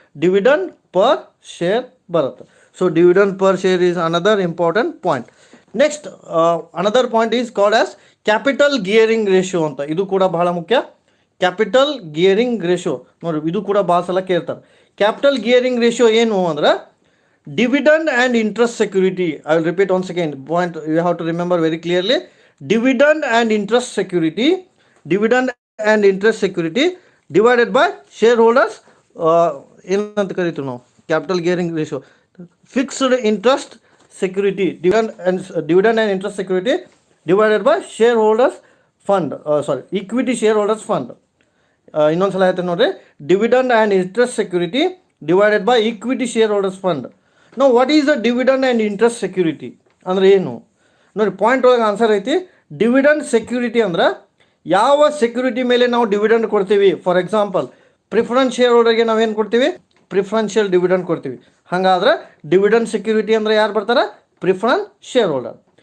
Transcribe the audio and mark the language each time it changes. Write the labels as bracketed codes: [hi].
[en] Dividend per share ಬರುತ್ತೆ. So dividend per share is another important point. Next another point is called as capital gearing ratio ಅಂತ. [kn] ಇದು ಕೂಡ ಬಹಳ ಮುಖ್ಯ. Capital ಗಿಯರಿಂಗ್ ratio ನೋಡಿ, ಇದು ಕೂಡ ಭಾಳ ಸಲ ಕೇಳ್ತಾರೆ. ಕ್ಯಾಪಿಟಲ್ ಗಿಯರಿಂಗ್ ರೇಷಿಯೋ ಏನು ಅಂದ್ರೆ [en] dividend and interest security. I will repeat once again. Point you have to remember very clearly. Dividend and interest security. Dividend and interest security divided by shareholders. [kn] ಏನಂತ ಕರಿತೀವಿ ನಾವು? [en] Capital gearing ratio. Fixed interest security, dividend and interest security divided by shareholders fund. Equity shareholders fund. [kn] ಇನ್ನೊಂದು ಸಲ ಹೇಳ್ತೀನಿ ನೋಡ್ರಿ. [en] Dividend and interest security divided by equity shareholders fund. [kn] ನಾವು [en] what is the dividend and interest security [kn] ಅಂದರೆ ಏನು ನೋಡಿ? Point ಒಳಗೆ answer ಐತಿ. ಡಿವಿಡೆಂಡ್ ಸೆಕ್ಯೂರಿಟಿ ಅಂದ್ರೆ ಯಾವ ಸೆಕ್ಯೂರಿಟಿ ಮೇಲೆ ನಾವು ಡಿವಿಡೆಂಡ್ ಕೊಡ್ತೀವಿ. [en] for example, [kn] ಪ್ರಿಫರೆನ್ಸ್ ಶೇರ್ ಹೋಲ್ಡರ್ಗೆ ನಾವೇನು ಕೊಡ್ತೀವಿ? ಪ್ರಿಫರೆನ್ಷಿಯಲ್ ಡಿವಿಡೆಂಡ್ ಕೊಡ್ತೀವಿ. ಹಾಗಾದ್ರೆ ಡಿವಿಡೆಂಡ್ ಸೆಕ್ಯೂರಿಟಿ ಅಂದರೆ ಯಾರು ಬರ್ತಾರೆ? Preference share holder.